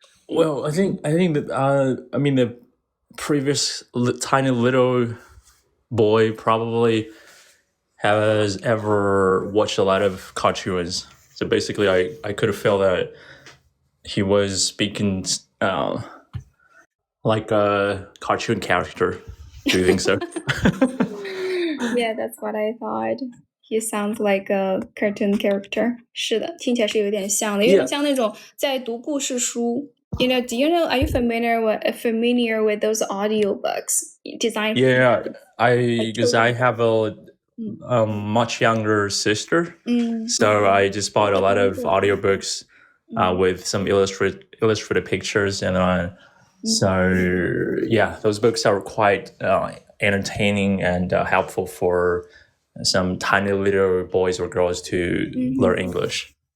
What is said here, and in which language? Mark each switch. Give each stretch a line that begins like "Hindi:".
English: Well, I think that the previous tiny little boy probably has ever watched a lot of cartoons. So basically, I could feel that he was speaking like a cartoon character. Do you think so? Yeah, that's what I thought. He sounds like a cartoon character.
Chinese: 是的，听起来是有点像的，有点像那种在读故事书。
English: Do you know? Are you familiar with those audiobooks designed? Yeah, because I have a much younger sister, so I just bought a lot of audiobooks with some illustrated pictures, and so yeah, those books are quite entertaining and helpful for some tiny little boys or girls to learn English.